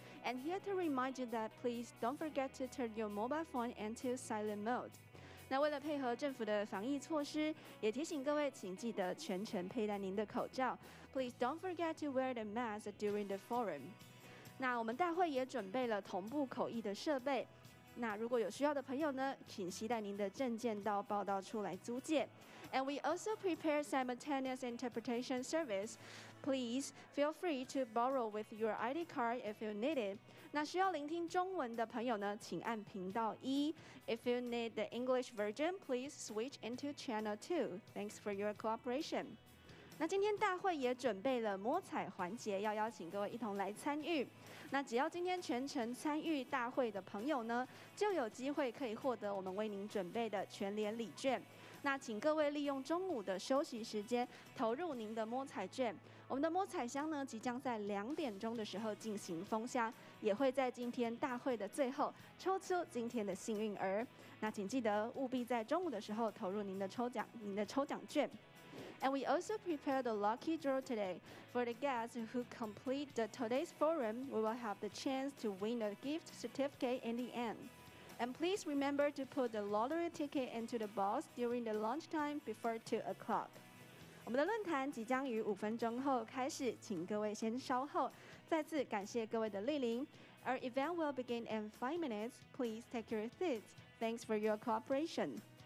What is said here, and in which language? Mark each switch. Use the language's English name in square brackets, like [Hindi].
[English] And here to remind you that please don't forget to turn your mobile phone into silent mode. [Chinese] 那为了配合政府的防疫措施，也提醒各位，请记得全程佩戴您的口罩。 [English] Please don't forget to wear the mask during the forum. [Chinese] 那我们大会也准备了同步口译的设备。那如果有需要的朋友呢，请携带您的证件到报到处来租借。 [English] And we also prepare simultaneous interpretation service. Please feel free to borrow with your ID card if you need it. [Chinese] 那需要聆听中文的朋友呢，请按频道1。 [English] If you need the English version, please switch into channel 2. Thanks for your cooperation. [Chinese] 那今天大会也准备了摸彩环节，要邀请各位一同来参与。那只要今天全程参与大会的朋友呢，就有机会可以获得我们为您准备的全联礼券。那请各位利用中午的休息时间投入您的摸彩券。我们的摸彩箱呢，即将在2点钟的时候进行封箱，也会在今天大会的最后抽出今天的幸运儿。那请记得务必在中午的时候投入您的抽奖券。 [English] And we also prepared the lucky draw today. For the guests who complete today's forum, we will have the chance to win a gift certificate in the end. And please remember to put the lottery ticket into the box during the lunchtime before 2 o'clock. [Chinese] 我们的论坛即将于5分钟后开始，请各位先稍后。再次感谢各位的莅临。 [English] Our event will begin in 5 minutes. Please take your seats. Thanks for your cooperation.